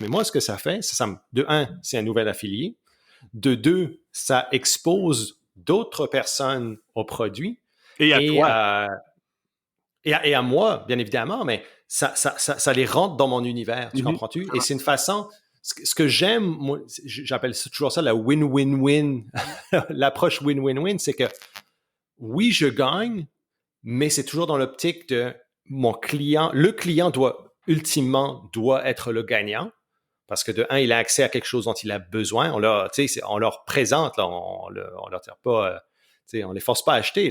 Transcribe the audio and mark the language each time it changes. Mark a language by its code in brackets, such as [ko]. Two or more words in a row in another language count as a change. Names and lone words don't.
[fr] Mais moi, ce que ça fait, de un, c'est un nouvel affilié. De deux, ça expose d'autres personnes au produit. Et à toi. Et à moi, bien évidemment, mais ça les rentre dans mon univers, tu comprends-tu? Et c'est une façon, ce que j'aime, moi, j'appelle toujours ça la win-win-win, l'approche win-win-win, c'est que oui, je gagne, mais c'est toujours dans l'optique de mon client. Le client ultimement être le gagnant, parce que de un, il a accès à quelque chose dont il a besoin. On leur présente, là, on leur tire pas, on les force pas à acheter.